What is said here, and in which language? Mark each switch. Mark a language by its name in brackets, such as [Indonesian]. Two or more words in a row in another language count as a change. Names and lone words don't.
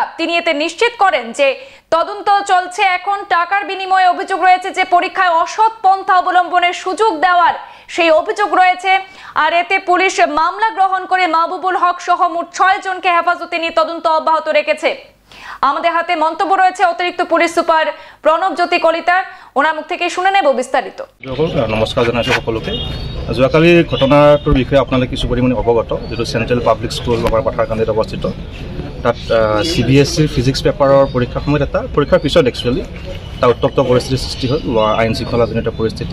[Bangla] তিনি এতে নিশ্চিত করেন যে তদন্ত চলছে, এখন টাকার বিনিময়ে অভিযোগ রয়েছে যে পরীক্ষায় অসৎ পন্থা অবলম্বনের সুযোগ দেওয়ার সেই অভিযোগ রয়েছে, আর এতে পুলিশ মামলা গ্রহণ করে মাহবুবুল হক সহ মোট 6 জনকে হেফাজতে নিয়ে তদন্ত অব্যাহত রেখেছে। আমাদের হাতে মন্তব্য রয়েছে অতিরিক্ত পুলিশ সুপার প্রণব জ্যোতি কলিতার, ওনার মুখ থেকে শুনে নেব বিস্তারিত। [Assamese] নমস্কাৰ জনাইছোঁ সকলোকে। যোৱাকালি ঘটনাটোৰ বিষয়ে আপোনালোকে কিছু পৰিমাণে অৱগত, যিটো চেণ্ট্ৰেল পাব্লিক স্কুল আমাৰ পাথাৰকান্দিত অৱস্থিত। তাত চিবিএছইৰ ফিজিক্স পেপাৰৰ পৰীক্ষাৰ সময়ত পৰীক্ষাৰ পিছত একচুৱেলি এটা উত্তপ্ত পৰিস্থিতিৰ সৃষ্টি হ'ল, আইন শৃংখলাজনিত পৰিস্থিতি।